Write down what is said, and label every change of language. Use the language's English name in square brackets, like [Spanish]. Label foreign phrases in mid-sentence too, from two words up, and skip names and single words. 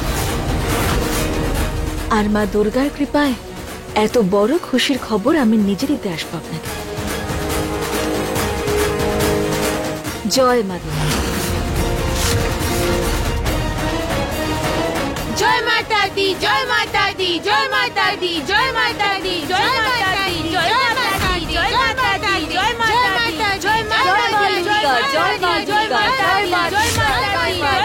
[Bangla] আর মা দুর্গার কৃপায় এত বড় খুশির খবর আমি নিজে দিতে আসবো আপনাকে। জয় মা দুর্গা। [Hindi] जय माता दी, जय माता दी, जय माता दी, जय माता दी, जय माता दी, जय माता दी, जय माता दी, जय माता दी, जय माता दी, जय माता दी, जय माता दी, जय माता दी, जय माता दी,